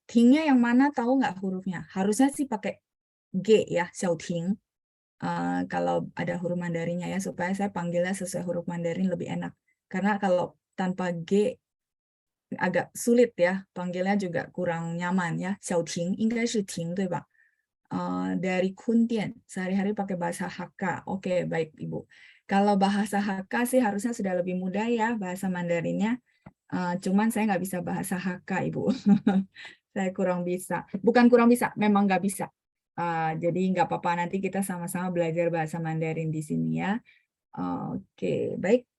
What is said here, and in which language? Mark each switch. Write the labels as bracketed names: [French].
[Indonesian] Tingnya yang mana tahu nggak hurufnya? Harusnya sih pakai G ya, Xiaoting. Kalau ada huruf Mandarinnya ya, supaya saya panggilnya sesuai huruf Mandarin lebih enak. Karena kalau tanpa G agak sulit ya, panggilnya juga kurang nyaman ya. [Chinese] Xiaoting, 应该是停对吧? [Indonesian] Dari Kundian, sehari-hari pakai bahasa Hakka. Oke, baik Ibu. Kalau bahasa Hakka sih harusnya sudah lebih mudah ya, bahasa Mandarinnya. Cuman saya nggak bisa bahasa Hakka, Ibu. Saya kurang bisa. Bukan kurang bisa, memang nggak bisa. Jadi nggak apa-apa, nanti kita sama-sama belajar bahasa Mandarin di sini ya. Oke, baik.